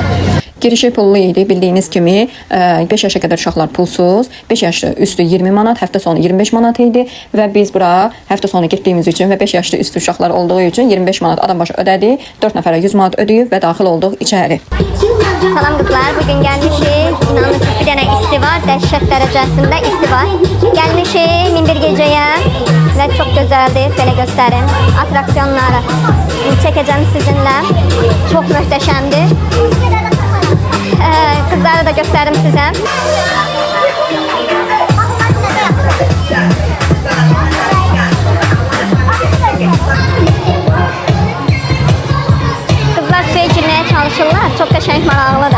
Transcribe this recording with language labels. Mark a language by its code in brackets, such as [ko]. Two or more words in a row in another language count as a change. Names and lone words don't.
[az] Girişi pullu idi, bildiyiniz kimi 5 yaşa qədər uşaqlar pulsuz, 5 yaş üstü 20 manat, həftə sonu 25 manat idi və biz bura həftə sonu getdiyimiz üçün və 5 yaşlı üstü uşaqlar olduğu üçün 25 manat adam başı ödədik, 4 nəfərə 100 manat ödəyib və daxil olduq içəri. Salam qızlar, bugün gəlmişik. İnanırsınız bir dənə isti var, dəhşət dərəcəsində isti var. Gəlmişik 11 gecəyə və çox gözəldir, belə göstərim. Atraksiyonları çəkəcəm sizinlə. Çox möhtəşəmdir. [tr] Kızları da gösterim size. Kızlar suya girmeye çalışırlar. [az] Çok qəşəng maraqlıdır.